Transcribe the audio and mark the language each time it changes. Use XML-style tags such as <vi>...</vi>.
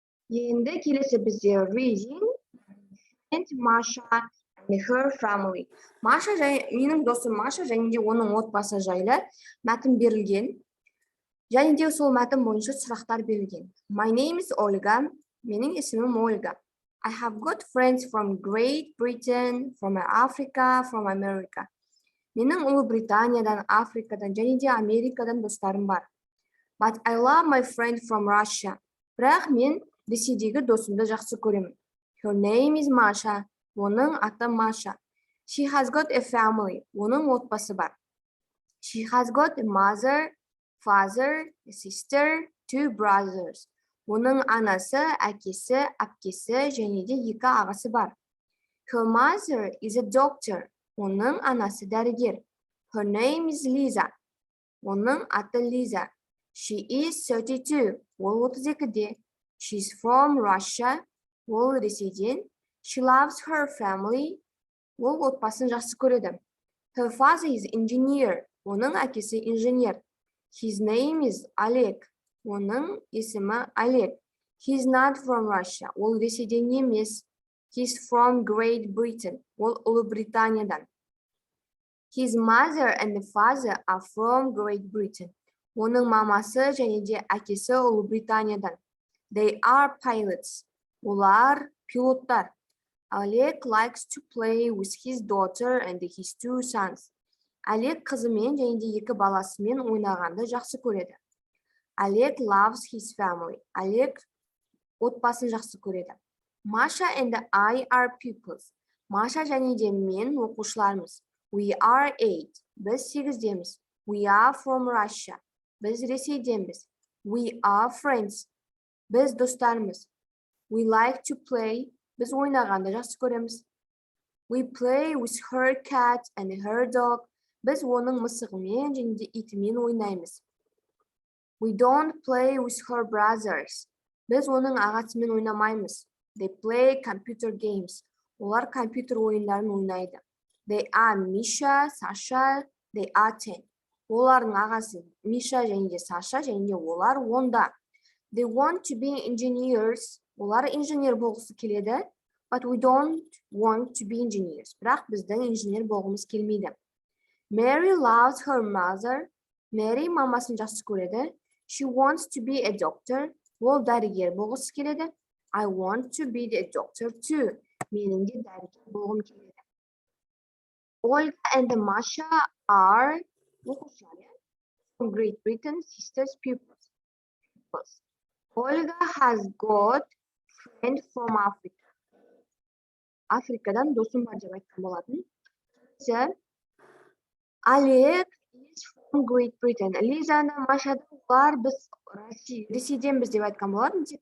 <kk>Енді келесі бізде</kk> <en>reading and Masha and her family.</en> <kk>Маша және менің досым Маша және де оның отбасы жайлы мәтін берілген. Және де сол мәтін бойынша сұрақтар берілген.</kk> <en>My name is Olga.</en> <kk>Менің есімім Ольга.</kk> <en>I have got friends from Great Britain, from Africa, from America.</en> <kk>Менің Ұлыбританиядан, Африкадан және де Америкадан достарым бар.</kk> <en>But I love my friend from Russia.</en> <kk>Бірақ мен Ресейдегі досымды жақсы көремін.</kk> <en>Her name is Masha.</en> <kk>Оның аты Маша.</kk> <en>She has got a family.</en> <kk>Оның отбасы бар.</kk> <en>She has got a mother, father, a sister, 2 brothers.</en> <kk>Оның анасы, әкесі, әпкесі және де 2 ағасы бар.</kk> <en>Her mother is a doctor.</en> <kk>Оның анасы дәрігер.</kk> <en>Her name is Lisa.</en> <kk>Оның аты Лиза.</kk> <en>She is 32.</en> <kk>Ол 32-де.</kk> <en>She's from Russia.</en> <kk>Ол Ресейден.</kk> <en>She loves her family.</en> <kk>Ол отбасын жақсы көреді.</kk> <en>Her father is engineer.</en> <kk>Оның әкесі инженер.</kk> <en>His name is Oleg.</en> <kk>Оның есімі Олег.</kk> <en>He's not from Russia.</en> <kk>Ол Ресейден емес.</kk> <en>He's from Great Britain.</en> <kk>Ол Ұлыбританиядан.</kk> <en>His mother and the father are from Great Britain.</en> <kk>Оның мамасы және де әкесі Ұлыбританиядан.</kk> <en>They are pilots.</en> <kk>Олар пилоттар.</kk> <en>Олег likes to play with his daughter and his 2 sons.</en> <kk>Олег қызымен және де 2 баласымен ойнағанды жақсы көреді.</kk> <en>Олег loves his family.</en> <kk>Олег отбасын жақсы көреді.</kk> <en>Masha and I are pupils.</en> <kk>Маша және де мен оқушылармыз.</kk> <en>We are 8.</en> <kk>Біз 8-деміз.</kk> <en>We are from Russia.</en> <kk>Біз Ресейденбіз.</kk> <en>We are friends.</en> <kk>Біз достармыз.</kk> <en>We like to play.</en> <kk>Біз ойнағанды жақсы көреміз.</kk> <en>We play with her cat and her dog.</en> <kk>Біз оның мысығымен және де итімен ойнаймыз.</kk> <en>We don't play with her brothers.</en> <kk>Біз оның ағасымен ойнамаймыз.</kk> <en>They play computer games.</en> <kk>Олар компьютер ойындарын ойнайды.</kk> <en>They are Misha, Sasha, they are 10.</en> <kk>Олардың ағасы Миша және де Саша және де олар 10-да.</kk> <en>They want to be engineers.</en> <kk>Олар инженер болғысы келеді.</kk> <en>But we don't want to be engineers.</en> <kk>Бірақ біздің инженер болғымыз келмейді.</kk> <en>Mary loves her mother.</en> <kk>Mary мамасын жақсы көреді.</kk> <en>She wants to be a doctor.</en> <kk>Ол дәрігер болғысы келеді.</kk> <en>I want to be a doctor too.</en> <kk>Менің де дәрігер болғым келеді.</kk> <en>Olga and Masha are</en> <kk>оқушылар.</kk> <en>from Great Britain, sisters, pupils. Olga has got friend from Africa.</en> <kk>Afrikadan досым бар деп айтқан болатын.</kk> <en>Олег is from Great Britain.</en> <kk>Лизаны, Машады олар біз Ресейденбіз деп айтқан болатын.</kk>